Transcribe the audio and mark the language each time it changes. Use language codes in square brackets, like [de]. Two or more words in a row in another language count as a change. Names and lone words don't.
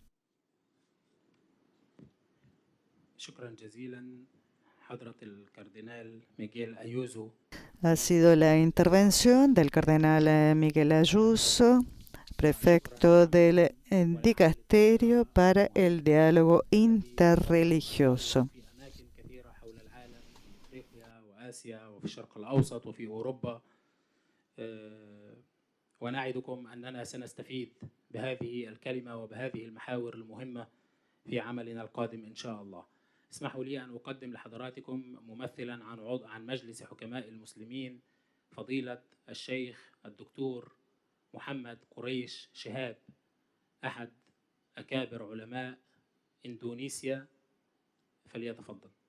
[es] Ha sido la intervención del cardenal Miguel Ayuso, prefecto del Dicasterio para el Diálogo Interreligioso. [ar] ونعدكم أننا سنستفيد بهذه الكلمة وبهذه المحاور المهمة في عملنا القادم إن شاء الله. اسمحوا لي أن أقدم لحضراتكم ممثلا عن مجلس حكماء المسلمين فضيلة الشيخ الدكتور محمد قريش شهاب، أحد أكابر علماء إندونيسيا، فليتفضل.